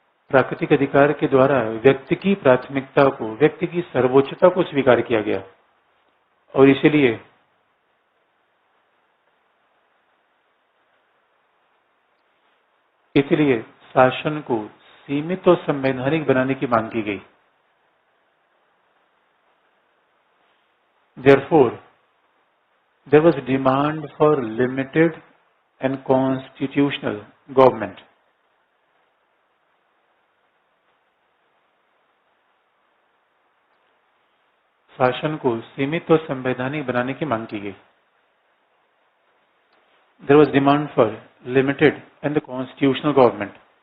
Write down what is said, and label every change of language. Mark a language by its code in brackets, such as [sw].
[hi] प्राकृतिक अधिकार के द्वारा व्यक्ति की प्राथमिकता को, व्यक्ति की सर्वोच्चता को स्वीकार किया गया, और इसलिए शासन को सीमित और संवैधानिक बनाने की मांग की गई। [en] Therefore, there was demand for limited and constitutional government. [hi] शासन को सीमित और संवैधानिक बनाने की मांग की गई। [en] There was demand for limited and the constitutional government.